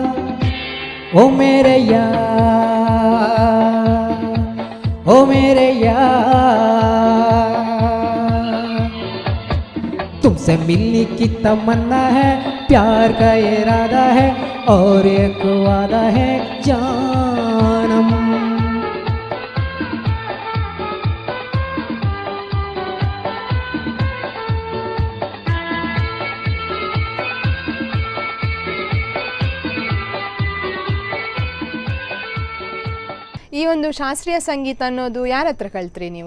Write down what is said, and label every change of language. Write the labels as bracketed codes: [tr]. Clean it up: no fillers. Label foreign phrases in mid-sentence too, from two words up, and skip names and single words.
[hi] ओ मेरे यार, ओ मेरे यार, तुमसे मिलने की तमन्ना है, प्यार का इरादा है और एक वादा है जानम। [kn] ಈ ಒಂದು ಶಾಸ್ತ್ರೀಯ ಸಂಗೀತ ಅನ್ನೋದು ಯಾರ ಹತ್ರ ಕಲ್ತ್ರಿ ನೀವು?